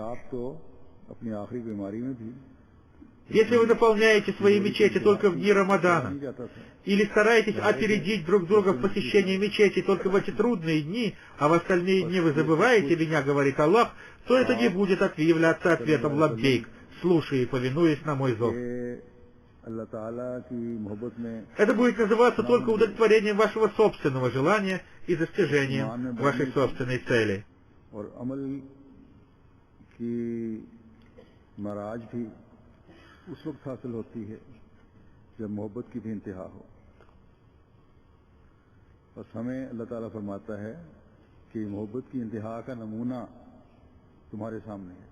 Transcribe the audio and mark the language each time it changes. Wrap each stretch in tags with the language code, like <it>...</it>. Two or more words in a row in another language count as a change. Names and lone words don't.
<ru>Если вы наполняете свои мечети только в дни Рамадана, или стараетесь опередить друг друга в посещении мечети только в эти трудные дни, а в остальные дни вы забываете меня, говорит Аллах, то это не будет являться ответом лаббейк, слушая и повинуясь на мой зов. Это будет называться только удовлетворением вашего собственного желания и достижением вашей собственной цели.</ru> <ur>اس وقت حاصل ہوتی ہے جب محبت کی بھی انتہا ہو. بس ہمیں اللہ تعالیٰ فرماتا ہے کہ محبت کی انتہا کا نمونہ تمہارے سامنے ہے.</ur>